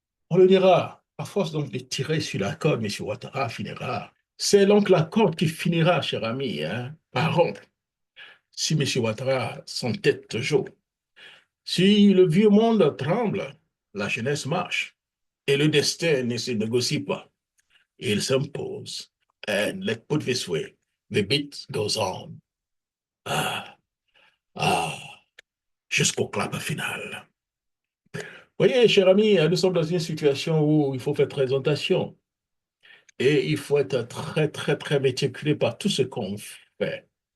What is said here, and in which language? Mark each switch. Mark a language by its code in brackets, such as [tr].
[fr] On le dira, à force donc de tirer sur la corde, M. Ouattara finira. C'est donc la corde qui finira, cher ami, hein, par rompre. Si M. Ouattara s'entête toujours, si le vieux monde tremble, la jeunesse marche et le destin ne se négocie pas. Il s'impose. [en] And let's put this way, the beat goes on. [fr] Ah, ah, jusqu'au clap final. Voyez, cher ami, nous sommes dans une situation où il faut faire présentation et il faut être très, très, très méticuleux par tout ce qu'on fait.